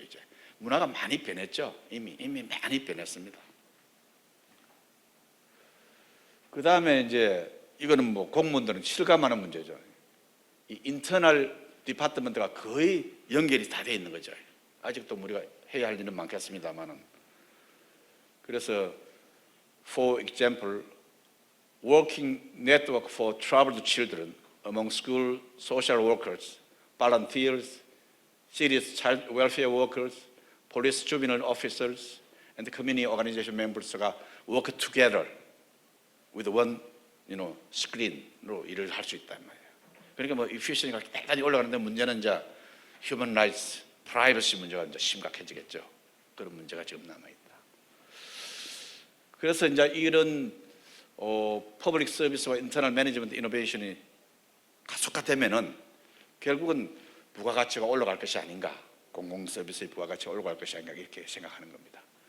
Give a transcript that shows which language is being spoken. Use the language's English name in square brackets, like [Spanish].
[Korean] 이제 문화가 많이 변했죠. 이미 많이 변했습니다. 그 다음에 이제 이거는 뭐 공무원들은 실감하는 문제죠. 이 인터널 디파트먼트가 거의 연결이 다 돼 있는 거죠. 아직도 우리가 해야 할 일은 많겠습니다만은. 그래서 [English] for example, working network for troubled children among school social workers, volunteers, serious child welfare workers, police juvenile officers, and community organization members가 work together with one, screen으로 [Korean] 일을 할 수 있단 말이에요. 그러니까 뭐 efficiency가 대단히 올라가는데 문제는 이제 human rights, privacy 문제가 이제 심각해지겠죠. 그런 문제가 지금 남아 있다. 그래서 이제 이런 퍼블릭 서비스와 인터널 매니지먼트 이노베이션이 가속화되면은 결국은 부가가치가 올라갈 것이 아닌가, 공공 서비스의 부가가치가 올라갈 것이 아닌가 이렇게 생각하는 겁니다.